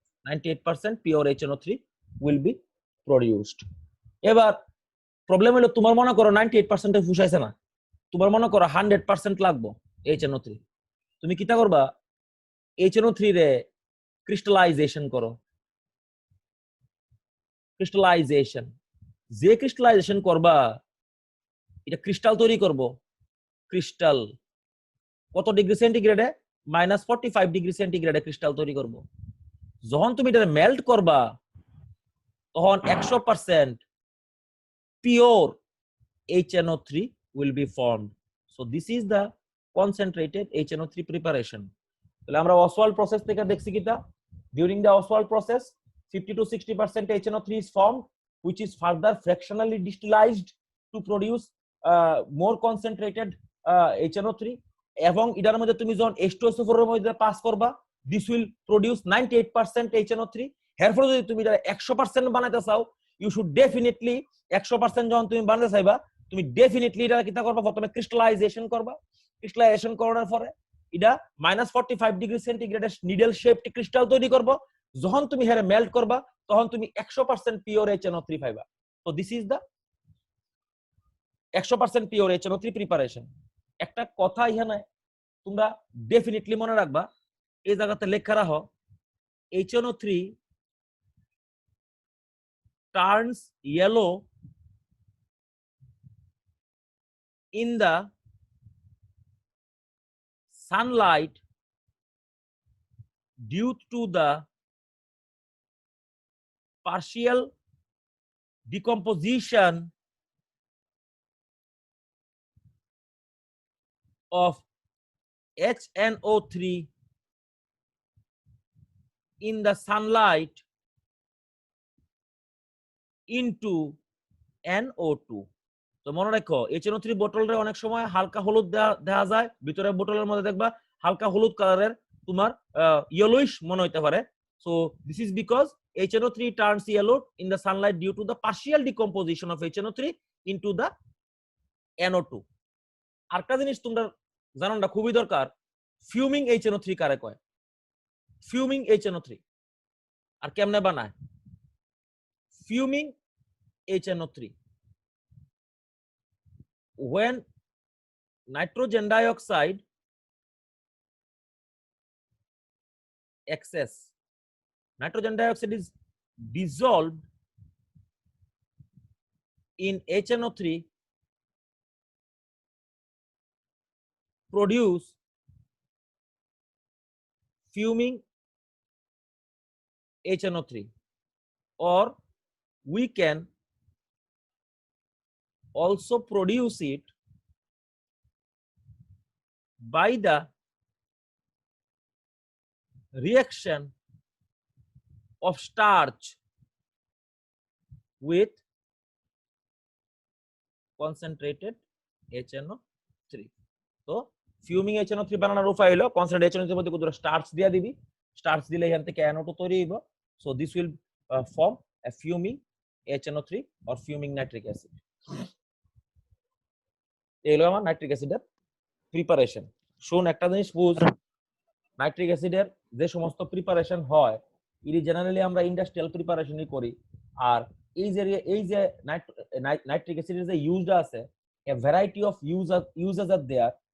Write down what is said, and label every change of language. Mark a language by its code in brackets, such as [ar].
[en] 98% pure HNO3 will be produced. [bn] এবার problem হলো তোমার মনে করো 98% এ ফুসাইছে না, তোমার মনে করো 100% লাগবো HNO3। তুমি কিটা করবা? HNO3 রে ক্রিস্টালাইজেশন করো। ক্রিস্টালাইজেশন যে ক্রিস্টালাইজেশন করবা এটা ক্রিস্টাল তৈরি করব। ক্রিস্টাল কত ডিগ্রি সেন্টিগ্রেডে? -45 ডিগ্রি সেন্টিগ্রেডে ক্রিস্টাল তৈরি করব। যখন তুমি এটা মেল্ট করবা তখন 100% [en] pure HNO3 will be formed. So this is the concentrated HNO3 preparation. [bn] তাহলে আমরা অসওয়াল্ড প্রসেস থেকে দেখছি কিটা [en] during the Oswald process 50 to 60% HNO3 is formed which is further fractionally distillized to produce more concentrated HNO3 [bn] এবং এটার মধ্যে তুমি যখন H2SO4 এর মধ্যে পাস করবা [en] this will produce 98% HNO3। [bn] এরপর যদি তুমি এটা 100% বানাইতে চাও [en] you should definitely [bn] 100% যখন তুমি বানাইতে চাইবা তুমি ডেফিনেটলি এটা কিটা করবা? প্রথমে ক্রিস্টালাইজেশন করবা। ক্রিস্টালাইজেশন করার পরে এটা -45 ডিগ্রি সেন্টিগ্রেডের নিডল শেপড ক্রিস্টাল তৈরি করব। যখন তুমি হেরে মেল্ট করবা তখন তুমি 100% পিওর HNO3 পাইবা। [en] তো this is the 100% pure HNO3 preparation. [bn] একটা কথা এখানে তোমরা ডেফিনেটলি মনে রাখবা, এই জায়গাতে লেখা রাখো [en] HNO3 turns yellow in the sunlight due to the partial decomposition of HNO3 in the sunlight into NO2. [bn] তো মনে রাখো HNO3 বোতলরে অনেক সময় হালকা হলুদ দেখা যায়, ভিতরে বোতলের মধ্যে দেখবা হালকা হলুদ কালারের তোমার ইয়েলোইশ মনে হইতে পারে। [en] So this is because HNO3 turns yellow in the sunlight due to the partial decomposition of HNO3 into the NO2। [bn] আরেকটা জিনিস তোমরা জানাটা খুবই দরকার, ফিউমিং HNO3 কারে কয়? ফিউমিং HNO3 আর কেমনে বানায়? [en] Fuming HNO3 when nitrogen dioxide excess nitrogen dioxide is dissolved in HNO3 produce fuming HNO3, or we can also produce it by the reaction of starch with concentrated HNO3. [bn] তো ফিউমিং HNO3 বানানোর উপায় হলো concentrated HNO3 এর মধ্যে কিছু starch দিয়া দিবি, starch দিলে এখান থেকে NO2 তৈরি হইব। [en] So this will form a fuming HNO3 or fuming nitric acid. [bn] এই হলো আমার নাইট্রিক অ্যাসিডের প্রিপারেশন। শুন একটা জিনিস বুঝ, নাইট্রিক অ্যাসিডের যে সমস্ত প্রিপারেশন হয় এটি জেনারেলি আমরা ইন্ডাস্ট্রিয়াল প্রিপারেশনই করি। আর এই যে নাইট্রিক অ্যাসিডের যে ইউজটা আছে, [en] a variety of uses are there.